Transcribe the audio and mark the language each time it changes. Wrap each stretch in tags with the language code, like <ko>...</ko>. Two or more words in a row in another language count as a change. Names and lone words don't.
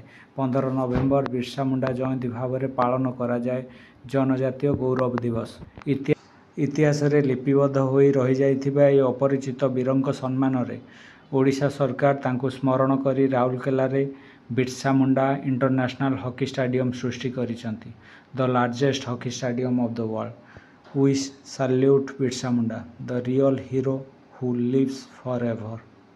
<or>15 ନଭେମ୍ବର ବିର୍ସା ମୁଣ୍ଡା ଜୟନ୍ତୀ ଭାବରେ ପାଳନ କରାଯାଏ ଜନଜାତୀୟ ଗୌରବ ଦିବସ। ଇତିହାସରେ ଲିପିବଦ୍ଧ ହୋଇ ରହିଯାଇଥିବା ଏହି ଅପରିଚିତ ବୀରଙ୍କ ସମ୍ମାନରେ ଓଡ଼ିଶା ସରକାର ତାଙ୍କୁ ସ୍ମରଣ କରି ରାଉରକେଲାରେ ବିର୍ସା ମୁଣ୍ଡା ଇଣ୍ଟରନ୍ୟାସନାଲ ହକି ଷ୍ଟାଡିୟମ ସୃଷ୍ଟି କରିଛନ୍ତି,</or> <en>the largest hockey stadium of the world. We salute Birsa Munda, the real hero who lives forever.</en>